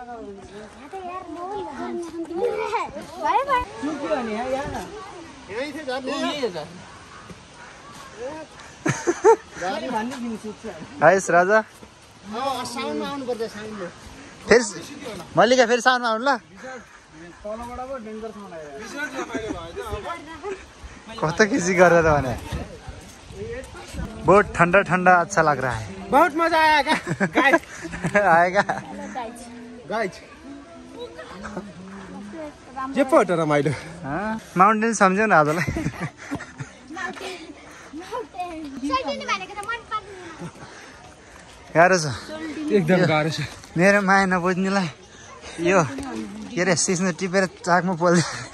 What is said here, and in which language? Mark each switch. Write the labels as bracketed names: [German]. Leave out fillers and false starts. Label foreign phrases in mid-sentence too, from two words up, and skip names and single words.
[Nepali] आइस राजा फेरि मल्लिका फेरि साउनमा आउनु ल। कस्तो खिची गरेर भने [Hindi] बहुत ठंडा ठंडा अच्छा लग रहा है। बहुत मजा आया क्या? आएगा [Nepali] गाइज जे पो हो रमाइलो। माउन्टेन सम्झ्यौ न आजलाई। गाह्रो छ, एकदम गाह्रो छ। मेरो माया नबुझ्नेलाई यो के अरे सिस्नो टिपेर चाकमा पोल्छ।